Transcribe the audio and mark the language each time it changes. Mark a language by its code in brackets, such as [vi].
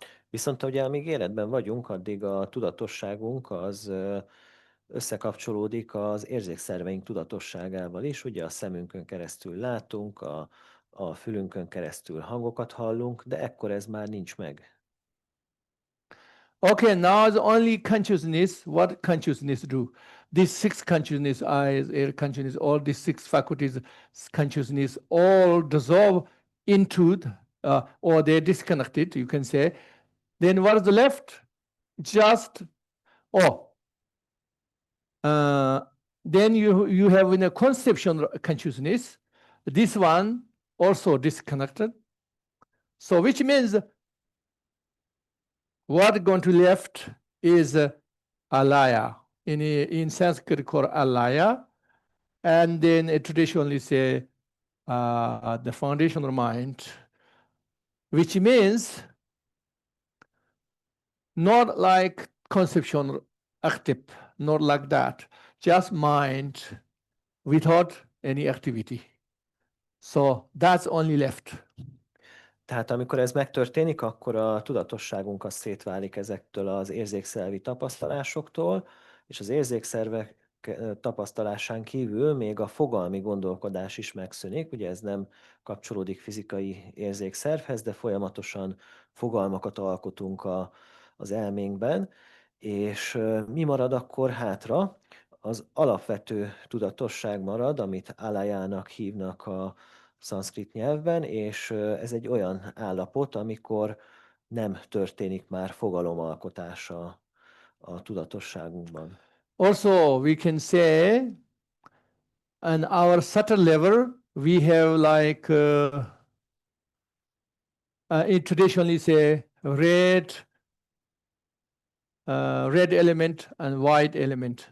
[hu] Viszont ugye amíg életben vagyunk, addig a tudatosságunk az összekapcsolódik az érzékszerveink tudatosságával is. Ugye a szemünkön keresztül látunk, a fülünkön keresztül hangokat hallunk, de ekkor ez már nincs meg. [en] Okay, now it's only consciousness. What consciousness do? These six consciousness, eyes, air consciousness, all these six faculties, consciousness, all dissolve into, or they're disconnected, you can say. Then what is left? Just, then you have in a conception consciousness, this one also disconnected. So which means what going to left is alaya. In Sanskrit called alaya. And then it traditionally say the foundational mind, which means not like conception active, not like that, just mind without any activity. So that's only left. [hu] Tehát amikor ez megtörténik, akkor a tudatosságunk az szétválik ezektől az érzékszervi tapasztalásoktól, és az érzékszervek tapasztalásán kívül még a fogalmi gondolkodás is megszűnik. Ugye ez nem kapcsolódik fizikai érzékszervhez, de folyamatosan fogalmakat alkotunk az elménkben, és mi marad akkor hátra? Az alapvető tudatosság marad, amit alájának hívnak a szanszkrit nyelvben, és ez egy olyan állapot, amikor nem történik már fogalomalkotása a tudatosságunkban. [en] Also, we can say, on our subtle level, we have like it traditionally say red element and white element.